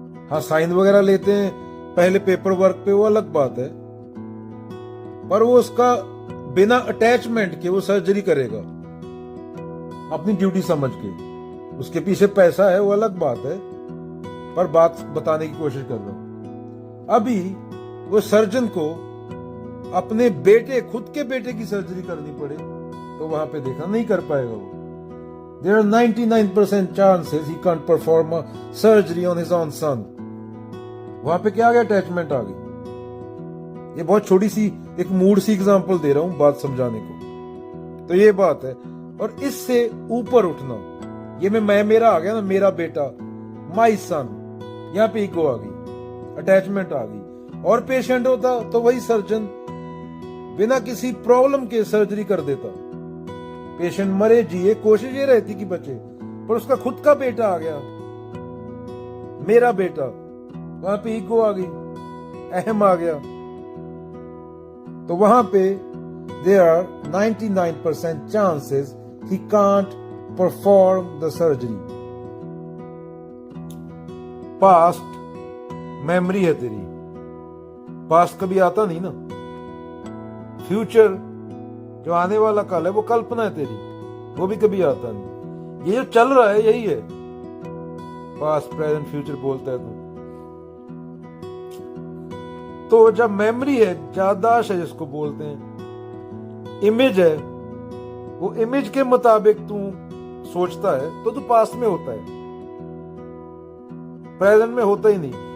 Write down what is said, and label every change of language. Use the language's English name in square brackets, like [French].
[Hindi] हाँ, साइन वगैरह लेते हैं पहले पेपर वर्क पे, वो अलग बात है, पर वो उसका बिना अटैचमेंट के वो सर्जरी करेगा अपनी ड्यूटी समझ के। उसके पीछे पैसा है, वो अलग बात है, पर बात बताने की कोशिश कर रहा हूं। अभी वो सर्जन को अपने बेटे, खुद के बेटे की सर्जरी करनी पड़े, तो वहां पे देखा नहीं कर पाएगा वो। [English] There are 99% chances he can't perform a surgery on his own son. [Hindi] वहां पे क्या आ गया? अटैचमेंट आ गई। ये बहुत छोटी सी एक मूड सी एग्जांपल दे रहा हूं बात समझाने को। तो ये बात है, और इससे ऊपर उठना, ये मैं मेरा आ गया ना, मेरा बेटा, [English] my son, [Hindi] यहां पे ईगो आ गई, अटैचमेंट आ गई। और पेशेंट होता तो वही सर्जन बिना किसी प्रॉब्लम के सर्जरी कर देता। पेशेंट मरे जिए, कोशिश ये रहती कि बचे, पर उसका खुद का बेटा आ गया, मेरा बेटा, वहां पे ईगो आ गई, अहम आ गया। तो वहां पे [English] there are 99% chances he can't perform the surgery. [Hindi] Past memory है तेरी, पास्ट कभी आता नहीं ना। फ्यूचर जो आने वाला कल है, वो कल्पना है तेरी, वो भी कभी आता नहीं। ये जो चल रहा है यही है, पास्ट प्रेजेंट फ्यूचर बोलता है तो जब मेमोरी है, याददाश्त है जिसको बोलते हैं, इमेज है, वो इमेज के मुताबिक तू सोचता है तो तू पास्ट में होता है, प्रेजेंट में होता ही नहीं।